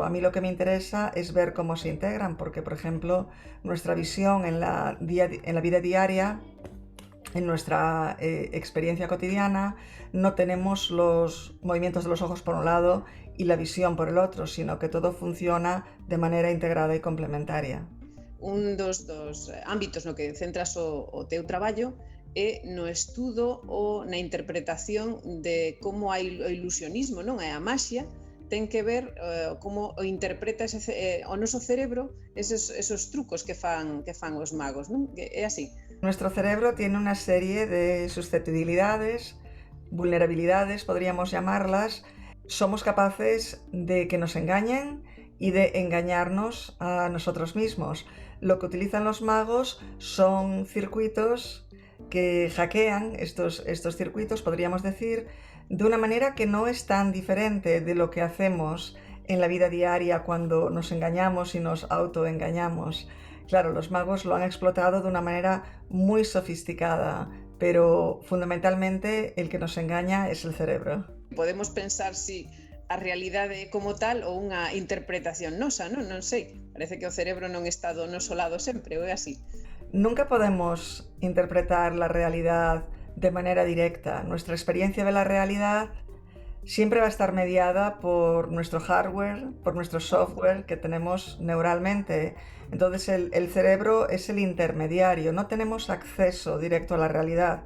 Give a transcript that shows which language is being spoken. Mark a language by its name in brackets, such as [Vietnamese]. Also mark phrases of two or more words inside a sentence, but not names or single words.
[Spanish] A mí lo que me interesa es ver cómo se integran, porque, por ejemplo, nuestra visión en la vida diaria, en nuestra experiencia cotidiana, no tenemos los movimientos de los ojos por un lado y la visión por el otro, sino que todo funciona de manera integrada y complementaria. [Galician] Un dos ámbitos no que centras o teu traballo é no estudo ou na interpretación de como o ilusionismo, non? E a maxia ten que ver como interpreta o noso cerebro esos trucos que fan os magos, non? É así. [Spanish] Nuestro cerebro tiene una serie de susceptibilidades, vulnerabilidades, podríamos llamarlas. Somos capaces de que nos engañen y de engañarnos a nosotros mismos. Lo que utilizan los magos son circuitos que hackean estos circuitos, podríamos decir, de una manera que no es tan diferente de lo que hacemos en la vida diaria cuando nos engañamos y nos autoengañamos. Claro, los magos lo han explotado de una manera muy sofisticada, pero fundamentalmente el que nos engaña es el cerebro. [Galician] Podemos pensar si a realidade como tal ou unha interpretación nosa, non sei. Parece que o cerebro non está do noso lado sempre, ou é así? [Spanish] Nunca podemos interpretar la realidad de manera directa. Nuestra experiencia de la realidad siempre va a estar mediada por nuestro hardware, por nuestro software que tenemos neuralmente. Entonces el cerebro es el intermediario, no tenemos acceso directo a la realidad.